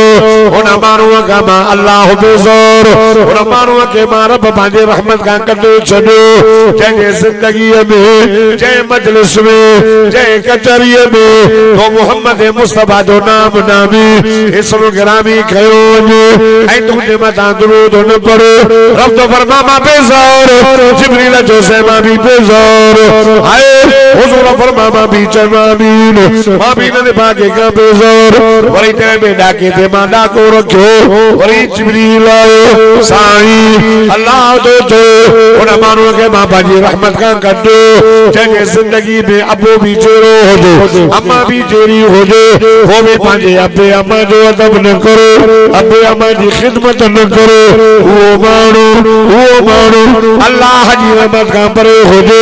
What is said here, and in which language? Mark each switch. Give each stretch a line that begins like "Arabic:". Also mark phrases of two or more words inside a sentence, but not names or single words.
Sindhi: हुन माण्हूअ खां मां अल्लाह बेज़ार हुन माण्हूअ खे मां रब पंहिंजे रहमत खां कढे छॾियो जंहिंजे ज़िंदगीअ में जंहिं मजलिस में जंहिं कचहरीअ में तो मोहम्मद मुस्तफा जो नाम नामी इस्म गिरामी खयो वञे ऐं तुंहिंजे मथां दुरूद न पढ़े रब तो फरमा मां बेज़ार जिब्रील जो से मां भी बेज़ार आए हुज़ूर फरमा मां भी चवां आमीन मां भी न भागे का बेज़ार। वरी तेरे में डाके ते मां डाको रखियो वरी जिब्रील आयो साईं अल्लाह तो उन माण्हूअ खे मां पंहिंजी रहमत खां कढो जंहिंजे ज़िंदगी में अबो भी जहिड़ो हुजे अम्मा भी जहिड़ी हुजे वो भी पंहिंजे अबे अम्मा जो अदब न करो अबे अम्मा जी ख़िदमत न करो वो माण्हू अल्लाह जी रहमत खां परे हुजे।